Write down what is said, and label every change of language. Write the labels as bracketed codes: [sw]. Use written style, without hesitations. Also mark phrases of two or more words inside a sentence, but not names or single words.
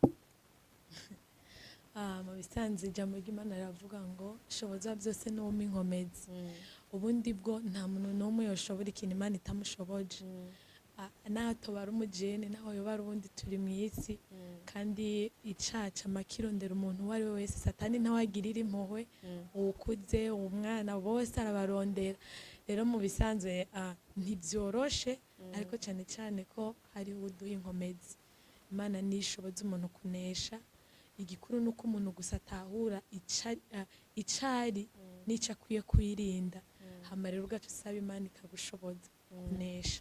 [rn] mu bisanzwe ijambo ry'Imana riravuga ngo shoboza byose n'uwumpa inkomezi. Ubundi bwo nta muntu n'umwe yoshobora ikintu Imana itamushoboje. Naho tubara umujene, naho yobara ubundi turi mu isi, kandi icaca amakirondera umuntu uwo ari we wese. Satani ntawagirira impuhwe uwukuze, umwana, bose arabarondera. Rero mu bisanzwe ntibyoroshe, ariko cyane cyane ko hariho uduha inkomezi. Imana nishoboza umuntu kunesha. Igikuru nuko umuntu gusa atahura icari n'icyo akwiye kwirinda, hama rero ugaca usaba Imana ikagushoboza kunesha.